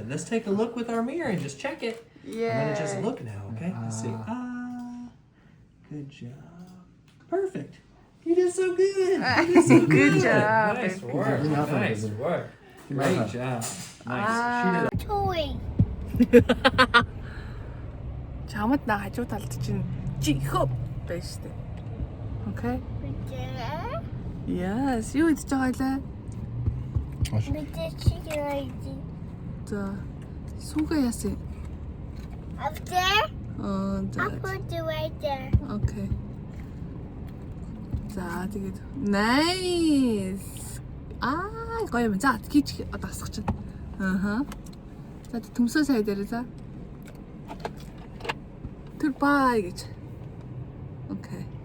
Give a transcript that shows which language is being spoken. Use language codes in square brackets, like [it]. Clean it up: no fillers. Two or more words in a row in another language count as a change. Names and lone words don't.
[en] Let's take a look with our mirror and just check it. I'm going to just Yeah. look now, okay? Let's see. Good job. Perfect. You did so good. You did so Good job. Nice work. Nice work. Great job. Nice. She did Toy. [mn] Чамд на хажуу талд чинь чихөп байж штэ. [en] Okay? Yes. [mn] Юу идэж байгаа лээ? За. Сүүгээ яасан? [en] Up there? [mn] Аа, [en] I'll [mn] за. [en] put it right there. [mn] Okay. За тэгээд nice. Гоё юм. За тийч одоо асах чинь. За төмсөө сая дээр за. Тэр бай гэж. Окей.